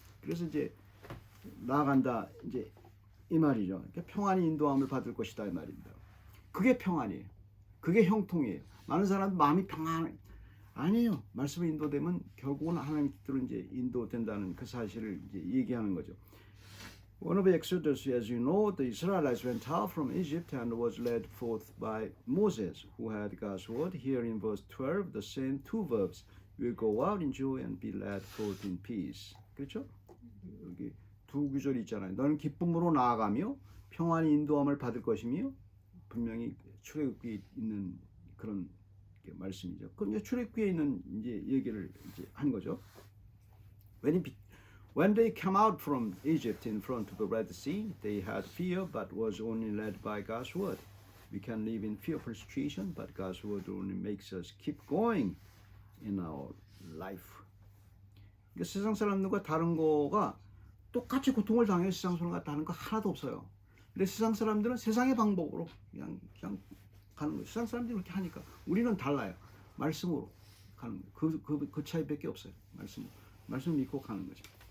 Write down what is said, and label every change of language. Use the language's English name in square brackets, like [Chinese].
[Korean] 그래서 이제 나아간다, 이제 이 말이죠. 그러니까 평안히 인도함을 받을 것이다 이 말입니다. 그게 평안이에요. 그게 형통이에요. 많은 사람들 마음이 아니에요. 말씀에 인도되면 결국은 하나님 뜻대로 이제 인도된다는 그 사실을 이제 얘기하는 거죠. [English] One of the Exodus, as you know, the Israelites went out from Egypt and was led forth by Moses, who had God's word. Here in verse 12, the same two verbs will go out in joy and be led forth in peace. [Korean] 그렇죠? 여기 두 구절이 있잖아요. 너는 기쁨으로 나아가며 평안히 인도함을 받을 것이며 분명히 출애굽기에 있는 그런 말씀이죠. 그 이제 출애굽기에 있는 이제 얘기를 이제 한 거죠. [English] When they came out from Egypt in front of the Red Sea, they had fear, but was only led by God's word. We can live in fearful situation, but God's word only makes us keep going in our life. [Korean] 그러니까 세상 사람들과 다른 거가 똑같이 고통을 당해 세상 사람과 다른 거 하나도 없어요. 근데 세상 사람들은 세상의 방법으로 그냥 가는 거예요. 세상 사람들이 그렇게 하니까 우리는 달라요. 말씀으로 가는 거예요. 그 차이밖에 없어요. 말씀 믿고 가는 거죠.